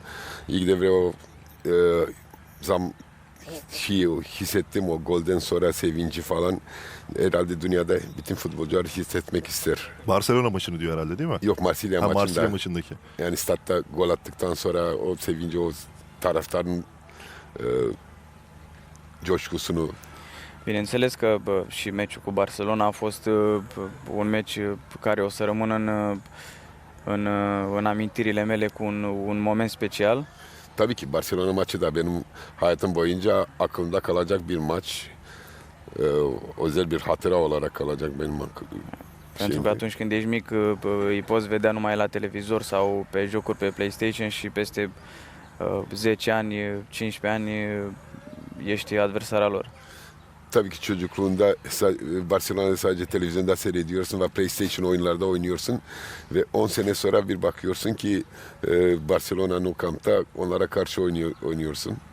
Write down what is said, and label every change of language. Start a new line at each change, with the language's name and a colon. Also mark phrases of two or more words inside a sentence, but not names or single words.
Turkish: İlk devre o hissettim o golden sonra sevinci falan. Herhalde dünyada bütün futbolcular hissetmek ister. Barcelona maçını diyor herhalde değil mi? Yok Marsilya maçında. Marsilya maçındaki. Yani statta gol attıktan sonra o sevinci, o taraftarın coşkusunu.
Romanian: Bineînțeles că și meciul cu Barcelona a fost un meci care o să rămână în amintirile mele cu un moment special.
Turkish: Tabii ki Barcelona maçı da benim hayatım boyunca aklımda kalacak bir maç. Özel bir hatıra olarak kalacak benim
Romanian: Pentru că atunci când ești mic îi poți vedea numai la televizor sau pe jocuri pe PlayStation și peste 10 ani, 15 ani ești adversara lor.
Turkish: Tabii ki çocukluğunda Barcelona'da sadece televizyonda seyrediyorsun ve PlayStation oyunlarda oynuyorsun ve 10 sene sonra bir bakıyorsun ki Barcelona Nou Camp'ta onlara karşı oynuyorsun.